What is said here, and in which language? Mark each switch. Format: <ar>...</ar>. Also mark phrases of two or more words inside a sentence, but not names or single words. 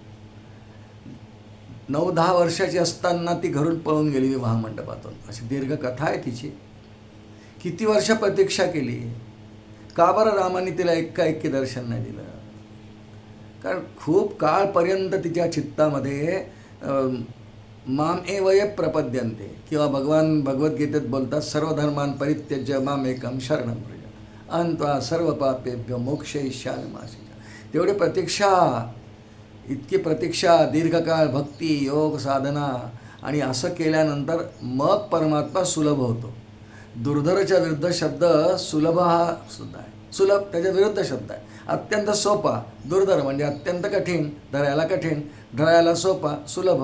<mr>9-10 वर्षाची असताना ती घरून पळून गेली विवाह मंडपातून. अशी दीर्घ कथा आहे तिची. किती वर्ष प्रतीक्षा केली, का बरं रामाने तिला एकाएकी दर्शन नाही दिलं? कारण खूप काळपर्यंत तिच्या चित्तामध्ये</mr> <sa>माम एव ये प्रपद्यन्ते,</sa> <mr>किंवा भगवान भगवद्गीतेत बोलतात</mr> <sa>सर्व धर्मान परित्यज्य माम एकम शरणं व्रज अहं त्वा सर्व पापेभ्यो मोक्षयिष्यामि मा शुचः.</sa> <mr>तेवढी प्रतीक्षा, इतकी प्रतीक्षा, दीर्घकाळ भक्ती योग साधना, आणि असं केल्यानंतर मग परमात्मा सुलभ होतो. दुर्धरच्या विरुद्ध शब्द सुलभ हा सुद्धा आहे. सुलभ त्याच्या विरुद्ध शब्द आहे. अत्यंत सोपा, दुर्धर म्हणजे अत्यंत कठीण, धरायला कठीण, धरायला सोपा, सुलभ.</mr>